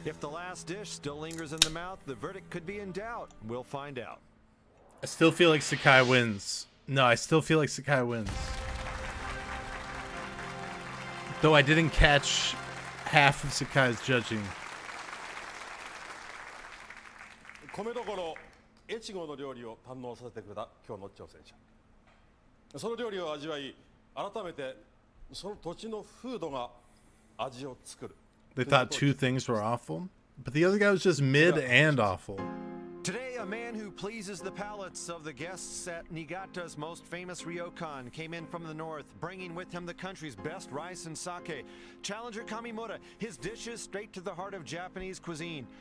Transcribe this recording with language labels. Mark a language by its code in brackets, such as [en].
[en] If the last dish still lingers in the mouth, the verdict could be in doubt. We'll find out. I still feel like Sakai wins. No, I still feel like Sakai wins. Though I didn't catch half of Sakai's judging. [ja] 米どころ越後の料理を堪能させてくれた今日の挑戦者。その料理を味わい、改めてその土地の風土が味を作る。 [en] They thought two things were awful, but the other guy was just mid and awful. Today, a man who pleases the palates of the guests at Niigata's most famous ryokan came in from the north, bringing with him the country's best rice and sake. Challenger Kamimura, his dishes straight to the heart of Japanese cuisine.